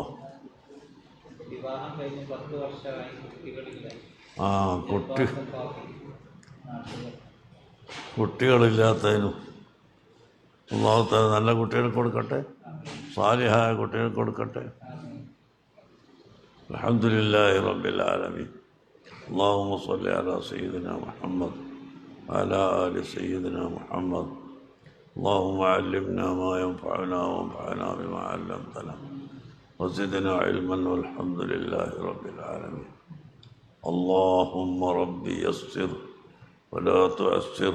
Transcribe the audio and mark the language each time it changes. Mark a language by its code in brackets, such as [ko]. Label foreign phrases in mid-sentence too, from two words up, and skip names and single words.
[ml] വിവാഹം കഴിഞ്ഞ് 10 വർഷമായി കുട്ടികളില്ല. കുട്ടികളില്ലാത്തതിനും [ar] الله تعالى [ml] നല്ല കുട്ടികളെ കൊടുക്കട്ടെ, സാലിഹായ കുട്ടികളെ കൊടുക്കട്ടെ. [ar] الحمد لله رب العالمين. اللهم صل على سيدنا محمد وعلى آل سيدنا محمد. اللهم علمنا ما ينفعنا وانفعنا بما علمتنا وزدنا علما والحمد لله رب العالمين. اللهم ربي يسر ولا تعسر.